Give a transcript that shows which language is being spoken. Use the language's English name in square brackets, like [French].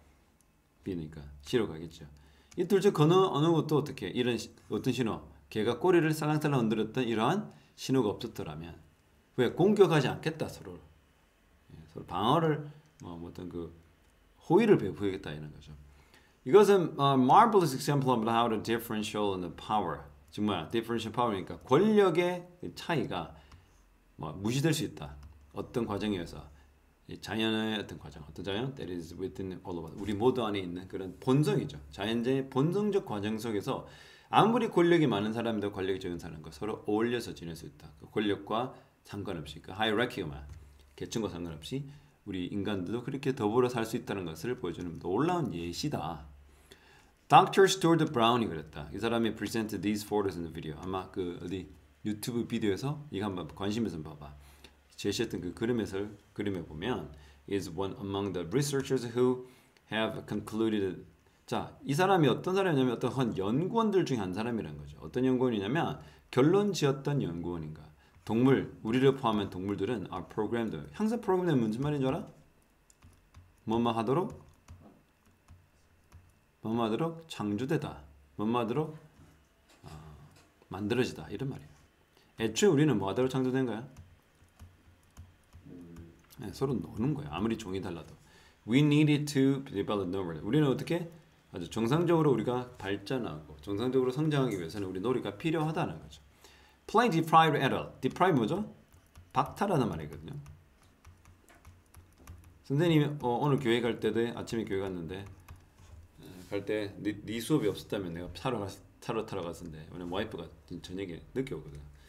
[Korean] B니까 C로 가겠죠. 이 둘 중 어느 것도 어떻게 이런 어떤 신호, 개가 꼬리를 살랑살랑 흔들었던 이러한 신호가 없었더라면 왜 공격하지 않겠다 서로 서로 방어를 어떤 그 호의를 베푸겠다 이런 거죠. 이것은 [English] marvelous example of how the differential and the power [Korean] 정말 differential power니까 권력의 차이가 무시될 수 있다. 어떤 과정에서 자연의 어떤 과정, 어떤 자연? [English] That is within all of us. [Korean] 우리 모두 안에 있는 그런 본성이죠. 자연의 본성적 과정 속에서 아무리 권력이 많은 사람도 권력이 적은 사람과 서로 어울려서 지낼 수 있다. 그 권력과 상관없이, 그 하이라키만 계층과 상관없이 우리 인간들도 그렇게 더불어 살 수 있다는 것을 보여주는 놀라운 예시다. Dr. Stuart Brown이 그랬다. 이 사람이 [English] presented these photos in the video. [Korean] 아마 그 어디 유튜브 비디오에서 이거 한번 관심 있으면 봐봐. 제시했던 그 그림에 보면 [English] is one among the researchers who have concluded. [Korean] 자, 이 사람이 어떤 사람이냐면 어떤 연구원들 중에 한 사람이라는 거죠. 어떤 연구원이냐면 결론 지었던 연구원인가. 동물, 우리를 포함한 동물들은 [English] are programmed. [Korean] 항상 programmed 무슨 말인 줄 알아? 뭐뭐 하도록 창조되다. 뭐뭐 하도록 만들어지다. 이런 말이에요. 애초에 우리는 뭐 하도록 창조된 거야? 네, 서로 노는 거야. 아무리 종이 달라도. [English] We needed to develop knowledge. [Korean] 우리는 어떻게 아주 정상적으로 우리가 발전하고 정상적으로 성장하기 위해서는 우리 놀이가 필요하다는 거죠. [English] Play deprived adult. [Korean] deprive 뭐죠? 박탈하는 말이거든요. 선생님이 오늘 교회 갈 때도 아침에 교회 갔는데 갈 때 네 수업이 없었다면 내가 차로 타러 갔었는데 오늘 와이프가 저녁에 늦게 오거든.